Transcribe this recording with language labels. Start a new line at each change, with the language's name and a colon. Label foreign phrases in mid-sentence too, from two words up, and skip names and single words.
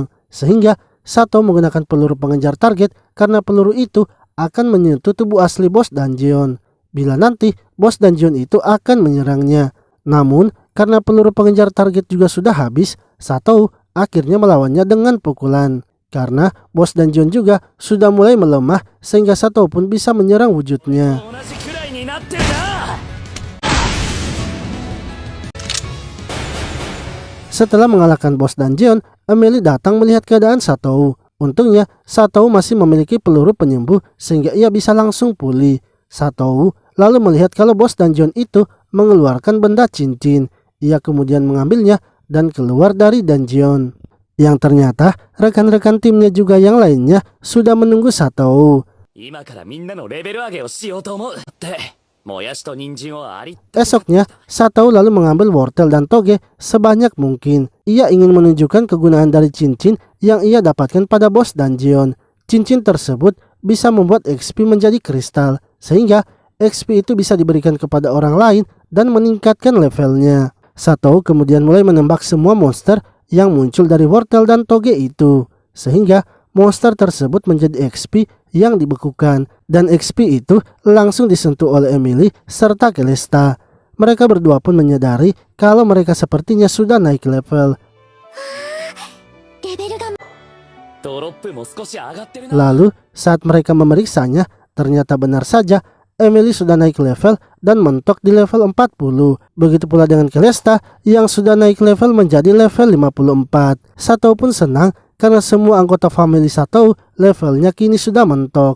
Indonesian: Sehingga Sato menggunakan peluru pengejar target karena peluru itu akan menyentuh tubuh asli bos dungeon. Bila nanti bos dungeon itu akan menyerangnya. Namun karena peluru pengejar target juga sudah habis, Sato akhirnya melawannya dengan pukulan. Karena bos dungeon juga sudah mulai melemah sehingga Sato pun bisa menyerang wujudnya.
Japanese: 同じくらいになってるな。
Indonesian: Setelah mengalahkan bos dungeon, Emily datang melihat keadaan Sato. Untungnya, Sato masih memiliki peluru penyembuh sehingga ia bisa langsung pulih. Sato lalu melihat kalau bos dungeon itu mengeluarkan benda cincin. Ia kemudian mengambilnya dan keluar dari dungeon. Yang ternyata rekan-rekan timnya juga yang lainnya sudah menunggu Sato.
Japanese: 今からみんなのレベル上げをしようと思うってもやしと人参をあり
Indonesian: Esoknya, Sato lalu mengambil wortel dan toge sebanyak mungkin. Ia ingin menunjukkan kegunaan dari cincin yang ia dapatkan pada bos dungeon. Cincin tersebut bisa membuat XP menjadi kristal, sehingga XP itu bisa diberikan kepada orang lain dan meningkatkan levelnya. Sato kemudian mulai menembak semua monster yang muncul dari wortel dan toge itu, sehingga monster tersebut menjadi XP yang dibekukan, dan XP itu langsung disentuh oleh Emily serta Celesta. mereka berdua pun menyadari kalau mereka sepertinya sudah naik level.
Japanese: レベルがドロップも少し上がってるな。
Indonesian: Lalu saat mereka memeriksanya, ternyata benar saja Emily sudah naik level dan mentok di level 40. Begitu pula dengan Celesta yang sudah naik level menjadi level 54. Satou pun senang karena semua anggota family Satou levelnya kini sudah mentok.